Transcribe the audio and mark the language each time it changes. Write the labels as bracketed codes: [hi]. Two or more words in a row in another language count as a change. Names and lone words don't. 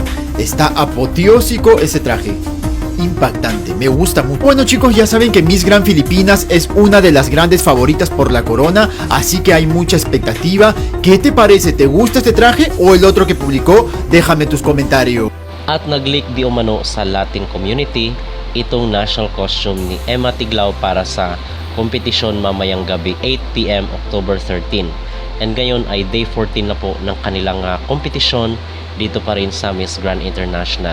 [es] Está apoteósico ese traje. Impactante, me gusta mucho. Bueno chicos, ya saben que Miss Grand Filipinas es una de las grandes favoritas por la corona, así que hay mucha expectativa. ¿Qué te parece? ¿Te gusta este traje o el otro que publicó? Déjame tus comentarios. [tl] At nag-leak di umano sa [en] Latin community [tl] itong [en] national costume [tl] ni Emma Tiglao para sa kompetisyon mamayang gabi 8 PM October 13. And ngayon ay day 14 na po ng kanilang kompetisyon dito pa rin sa Miss Grand International.